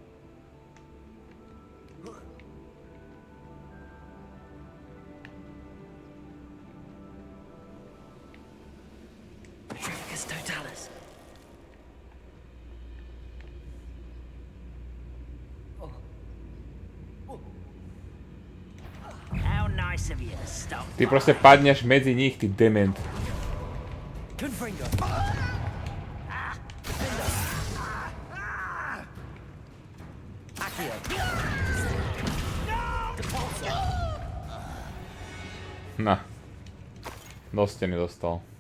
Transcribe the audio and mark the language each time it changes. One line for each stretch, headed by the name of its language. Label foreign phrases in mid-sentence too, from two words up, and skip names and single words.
English: Petrificus totalis. How nice of you to stop.
Slovak: Ty proste padneš medzi nich, ty dement. Confringo. Accio. Depulso. Na. Do steny dostal.